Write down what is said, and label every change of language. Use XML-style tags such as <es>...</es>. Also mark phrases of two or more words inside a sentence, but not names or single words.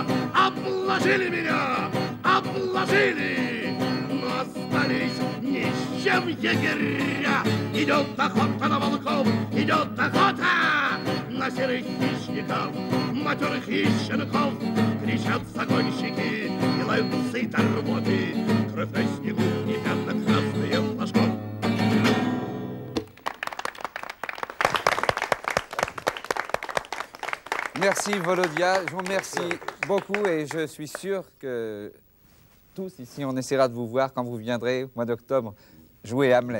<ru>Обложили меня, обложили, но остались ни с чем егеря. Идет охота на волков, идет охота на серых хищников, матерых и щенков. Кричат загонщики и лают сыто работы, кровь на снегу и пятна красные флажков.</ru> <fr>Merci Volodia, je vous remercie beaucoup et je suis sûr que tous ici on essaiera de vous voir quand vous viendrez au mois d'octobre jouer Hamlet.</fr>